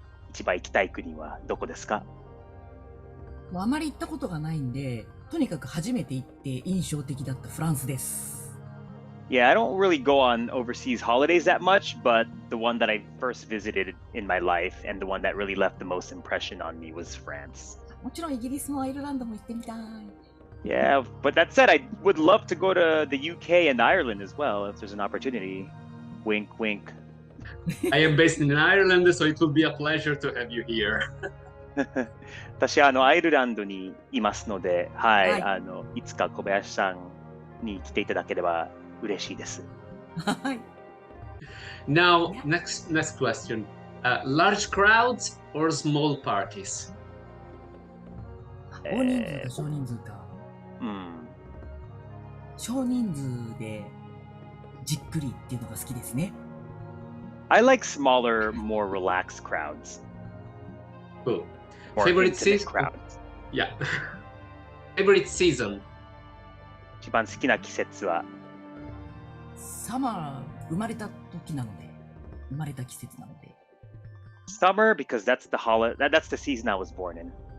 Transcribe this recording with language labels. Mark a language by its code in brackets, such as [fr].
[ja] 一番行きたい国はどこですか？あまり行ったことがないんで、とにかく初めて行って印象的だったフランスです。 [en] Yeah, I don't really go on overseas holidays that much, but the one that I first visited in my life and the one that really left the most impression on me was France. [ja] もちろんイギリスもアイルランドも行ってみたい。 [en] Yeah, but that said, I would love to go to the UK and Ireland as well if there's an opportunity. Wink, wink. I am based in Ireland, so it will be a pleasure to have you here. [ja] 私アイルランドにいますので、はい、いつか小林さんに来ていただければ嬉しいです。はい。 [en] Now, next question. Large crowds or small parties? [ja] 大人数か少人数か。少人数でじっくりっていうのが好きですね。 [en] I like smaller, more relaxed crowds. Cool. More Favorite intimate season? crowds. Yeah. Favorite season? [ja] 一番好きな季節はサマー、生まれた時なので、生まれた季節なので。 [en] Summer, because that's the season I was born in.